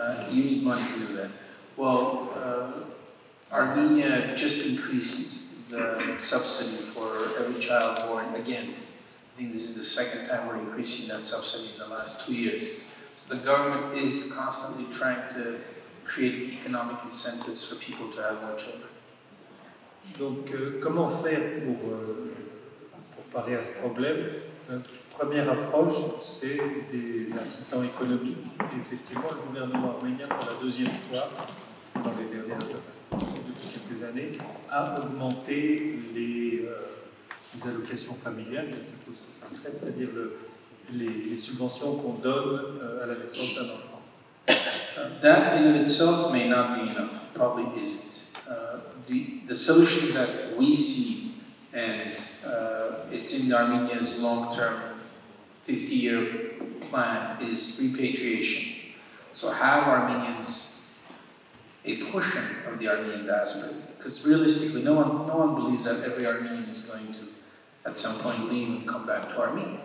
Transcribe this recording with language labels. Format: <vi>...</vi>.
<en>You need money to do that. Well, Armenia just increased the subsidy for every child born again. I think this is the second time we're increasing that subsidy in the last 2 years. So the government is constantly trying to create economic incentives for people to have more children.</en> <fr>Donc, comment faire pour parer à ce problème? Première approche, c'est des incitants économiques. Et effectivement, le gouvernement arménien, pour la deuxième fois, dans les dernières depuis quelques années, a augmenté les allocations familiales, je suppose que ça serait, c'est-à-dire les subventions qu'on donne à la naissance d'un enfant.</fr> <en>That in itself may not be enough, probably isn't. The solution that we see and it's in Armenia's long-term 50-year plan is repatriation. So have Armenians a portion of the Armenian diaspora, because realistically, no one believes that every Armenian is going to, at some point, leave and come back to Armenia.</en>